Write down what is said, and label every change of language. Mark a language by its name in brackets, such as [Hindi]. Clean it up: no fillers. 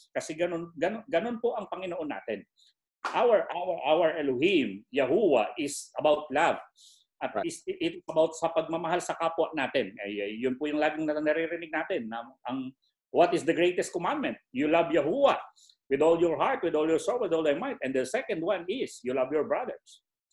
[Filipino] Kasi ganun po ang Panginoon natin. [English] Our Elohim, Yahuwah, is about love. [Filipino] At [English] it's about [Filipino] sa pagmamahal sa kapwa natin. Yun po yung laging naririnig natin. [English] What is the greatest commandment? You love Yahuwah with all your heart, with all your soul, with all thy might. And the second one is, you love your brothers.